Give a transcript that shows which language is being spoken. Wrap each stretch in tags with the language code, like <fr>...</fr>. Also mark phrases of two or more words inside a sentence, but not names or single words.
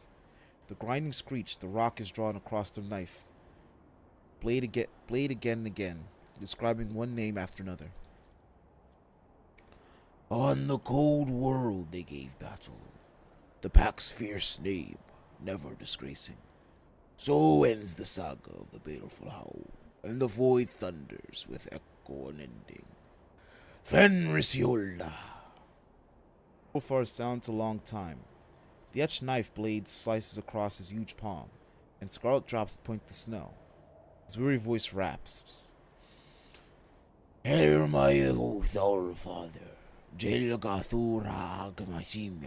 <en>The grinding screech, the rock is drawn across the knife, blade again and again, describing one name after another. On the cold world they gave battle, the pack's fierce name never disgracing. So ends the saga of the baleful howl, and the void thunders with echo unending. Fenris Yola. Ulfar sounds a long time. The etched knife blade slices across his huge palm, and scarlet drops to point the snow. His weary voice rasps. Hear my oath, all father. Jelgathura Agmashimya.</en>